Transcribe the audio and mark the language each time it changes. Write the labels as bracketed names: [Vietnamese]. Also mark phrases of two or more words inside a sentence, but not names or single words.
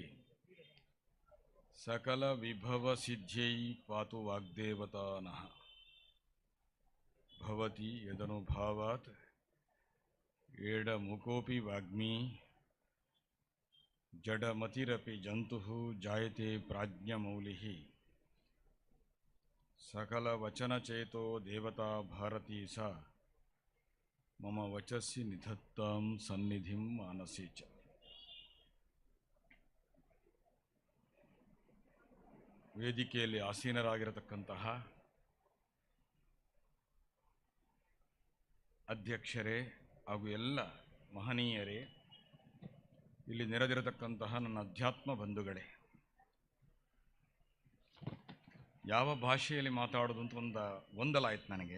[Sanskrit] ಸಕಲ ವಿಭವ ಸಿದ್ಧ್ಯೈ ಪಾತು ವಾಗ್ದೇವತಾ ನಃ ಭವತಿ ಯದನುಭಾವಾತ್ ಏಡ ಮುಕೋಪಿ ವಾಗ್ಮಿ ಜಡಮತಿರಪಿ ಜಂತುಃ ಜಾಯತೆ ಪ್ರಾಜ್ಞಮೌಲಿಃ ಸಕಲ ವಚನಚೇತೋ ದೇವತಾ ಭಾರತೀ ಸ ಮಮ ವಚಸ್ಸಿ ನಿಧತ್ತಾಂ ಸನ್ನಿಧಿಂ ಮಾನಸಿ ಚ. [Kannada] ವೇದಿಕೆಯಲ್ಲಿ ಆಸೀನರಾಗಿರತಕ್ಕಂತಹ ಅಧ್ಯಕ್ಷರೇ ಹಾಗೂ ಎಲ್ಲ ಮಹನೀಯರೇ, ಇಲ್ಲಿ ನೆರೆದಿರತಕ್ಕಂತಹ ನನ್ನ ಅಧ್ಯಾತ್ಮ ಬಂಧುಗಳೇ, ಯಾವ ಭಾಷೆಯಲ್ಲಿ ಮಾತಾಡೋದು ಅಂತ ಗೊಂದಲ ಆಯ್ತು ನನಗೆ.